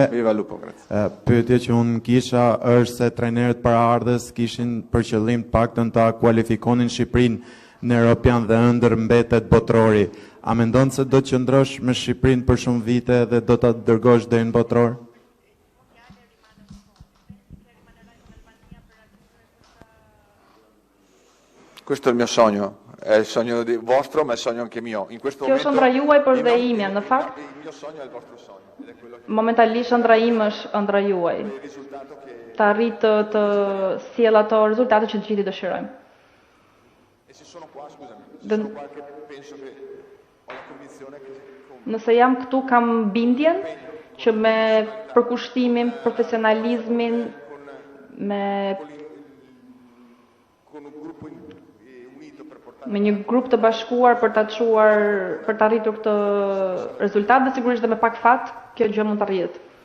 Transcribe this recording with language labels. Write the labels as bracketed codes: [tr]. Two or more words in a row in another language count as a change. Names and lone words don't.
[sq] Pyetje që unë kisha është se trajnerët paraardhës kishin për qëllim të paktën ta kualifikonin Shqipërinë në Europian dhe ëndër mbetet botrori. A mendon se do të qëndrosh me Shqipërinë për shumë vite dhe do ta dërgosh deri në botror? [it] Questo è il mio sogno. È il sogno vostro, ma è il sogno anche mio. In questo momento. [sq] Kjo është ëndra juaj, por dhe imja, në fakt. [it] Il mio sogno è il vostro sogno. [sq] Momentalisht ëndra im është ëndra juaj. Të arrit të sjell ato rezultate që të gjithë dëshirojmë. Nëse jam këtu, kam bindjen që me përkushtimin, profesionalizmin, me një grup të bashkuar për të arritur këtë rezultat, dhe sigurisht dhe me pak fat, kjo gjë mund të arrihet.